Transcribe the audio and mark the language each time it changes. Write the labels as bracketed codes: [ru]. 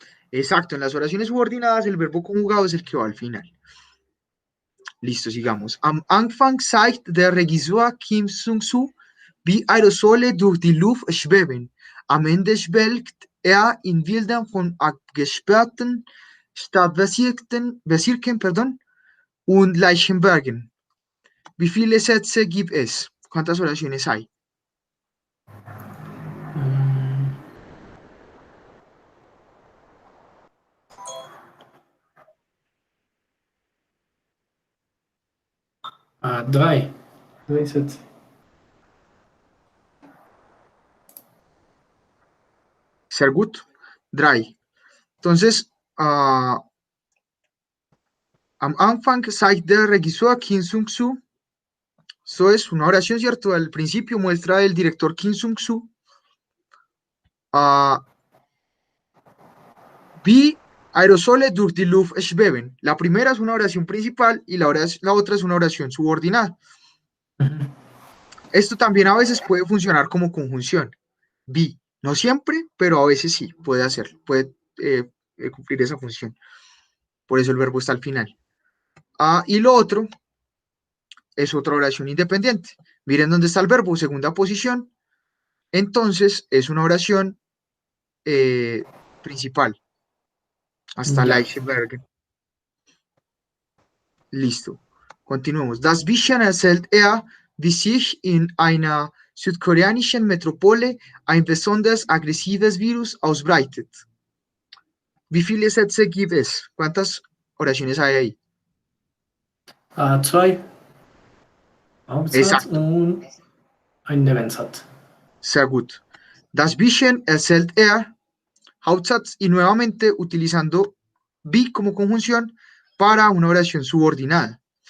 [es] Exacto, en las oraciones subordinadas el verbo conjugado es el que va al final. Listo, sigamos. [de] Am Anfang zeigt der Regisseur Kim Sung-soo, wie Aerosole durch die Luft schweben. Am Ende schwelgt er in Bildern von abgesperrten Stadtbezirken und Leichenbergen. Wie viele Sätze gibt es? [es] ¿Cuántas oraciones hay? [de] Drei. Drei Sätze. Sehr gut. Drei. Entonces, am Anfang zeigt der Regisseur Kim Sung-soo. [es] Eso es una oración, ¿cierto? Al principio muestra el director Kim Sung-soo. Wie Aerosole durch die Luft schweben. La primera es una oración principal y la otra es una oración subordinada. Esto también a veces puede funcionar como conjunción. Wie. No siempre, pero a veces sí, puede hacerlo, puede cumplir esa función. Por eso el verbo está al final. Y lo otro es otra oración independiente. Miren dónde está el verbo, segunda posición. Entonces es una oración principal. Hasta Ya. [de] Leichenberg. [es] Listo. Continuemos. [de] Das Bisschen erzählt wie sich in einer südkoreanischen Metropole ein besonders aggressives Virus ausbreitet. Wie viele Sätze gibt es? [es] ¿Cuántas oraciones hay ahí? [de] Zwei. Hauptsatz [es] Exacto. [de] und ein Nebensatz. Sehr gut. Das Bisschen erzählt Hauptsatz [es] y nuevamente utilizando wie como conjunción para una oración subordinada.